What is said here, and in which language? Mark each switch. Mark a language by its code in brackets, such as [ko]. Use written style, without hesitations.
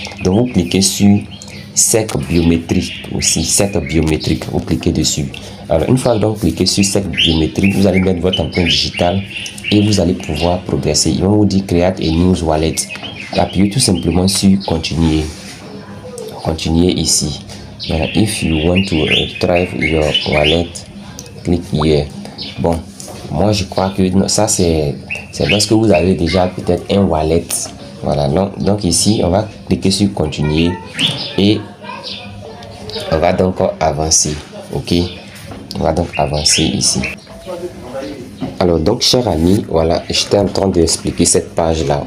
[fr] Donc vous cliquez sur Sec biométrique aussi, Sec biométrique, vous cliquez dessus. Alors une fois donc cliqué sur Sec biométrique, vous allez mettre votre empreinte digitale et vous allez pouvoir progresser. Ils vont vous dire [en] Create a News Wallet. [fr] Appuyez tout simplement sur continuer. Continuez ici. [en] Now, if you want to retrieve your wallet, click here. [fr] Bon, moi je crois que ça c'est parce que vous avez déjà peut-être un wallet. Voilà, donc ici on va cliquer sur continuer et on va donc avancer. Ok, on va donc avancer ici. Alors donc chers amis, voilà, j'étais en train d'expliquer cette page là.